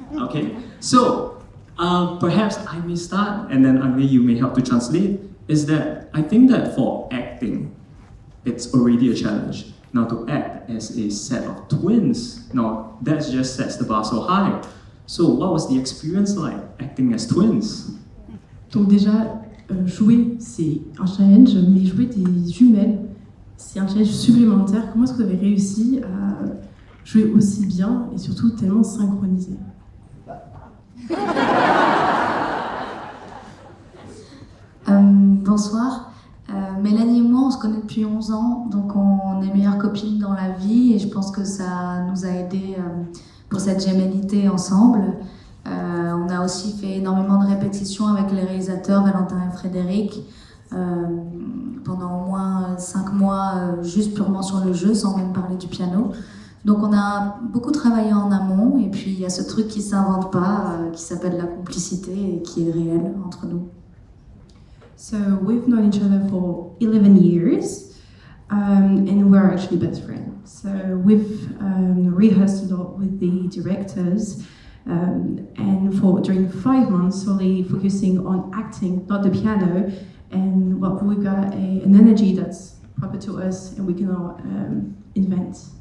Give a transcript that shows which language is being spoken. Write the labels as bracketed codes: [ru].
[en] Okay, so perhaps I may start and then Ugly, you may help to translate. Is that I think that for acting, it's already a challenge. Now to act as a set of twins, now that just sets the bar so high. So what was the experience like acting as twins? [fr] Donc déjà, jouer c'est un challenge, mais jouer des jumelles, c'est un challenge supplémentaire. Comment est-ce que vous avez réussi à jouer aussi bien et surtout tellement synchronisé? Bonsoir. Mélanie et moi, on se connaît depuis 11 ans, donc on est meilleures copines dans la vie et je pense que ça nous a aidés pour cette gémellité ensemble. On a aussi fait énormément de répétitions avec les réalisateurs Valentin et Frédéric pendant au moins 5 mois, juste purement sur le jeu, sans même parler du piano. Donc on a beaucoup travaillé en amont et puis il y a ce truc qui ne s'invente pas, qui s'appelle la complicité et qui est réel entre nous. [en] So we've known each other for 11 years and we're actually best friends. So we've rehearsed a lot with the directors and during 5 months solely focusing on acting, not the piano, and well, we've got an energy that's proper to us and we cannot invent.